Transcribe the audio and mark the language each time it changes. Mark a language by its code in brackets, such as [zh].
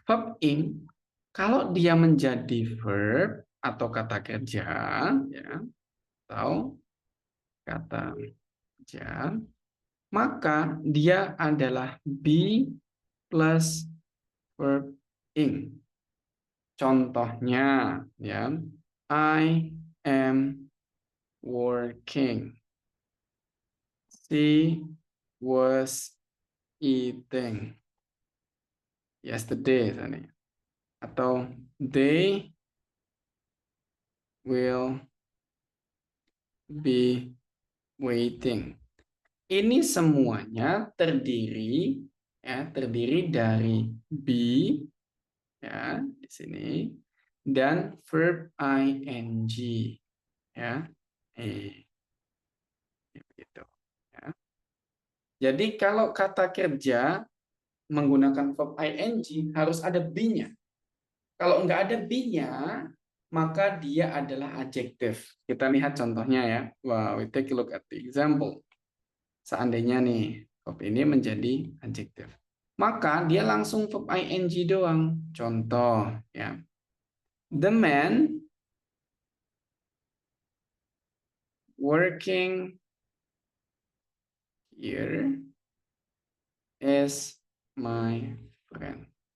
[id] Verb ing, kalau dia menjadi verb atau kata kerja, ya, atau kata kerja, maka dia adalah be plus verb ing. Contohnya, ya, [en] I am working. She was eating yesterday, [id] atau [en] they will be waiting. [id] Ini semuanya terdiri dari be, ya, di sini, dan verb ing, ya, gitu, ya. Jadi kalau kata kerja menggunakan verb ing harus ada be-nya. Kalau nggak ada be-nya, maka dia adalah adjektif. Kita lihat contohnya ya. Wow, [en] we take a look at the example. [id] Seandainya nih verb ini menjadi adjektif, maka dia langsung verb ing doang. Contoh ya. [en] The man working here is my friend.